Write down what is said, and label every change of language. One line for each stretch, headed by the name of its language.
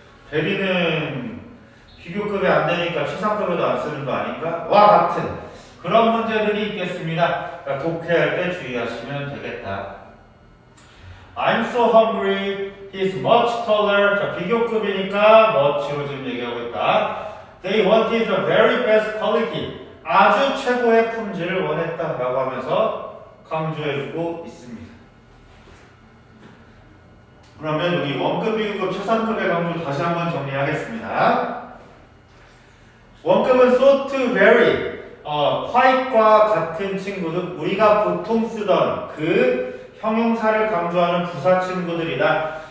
Korean: very는 비교급에 안 되니까 최상급에도 안 쓰는 거 아닌가? 와 같은 그런 문제들이 있겠습니다. 그러니까 독해할 때 주의하시면 되겠다.
English: I'm so hungry. He's much taller.
Korean: 자, 비교급이니까 much로 지금 얘기하고 있다.
English: They wanted the very best quality.
Korean: 아주 최고의 품질을 원했다라고 하면서 강조해주고 있습니다. 그러면 여기 원급, 비교급, 최상급의 강조 다시 한번 정리하겠습니다. 원급은 so to very, quite과 같은 친구들, 우리가 보통 쓰던 그 형용사를 강조하는 부사 친구들이다.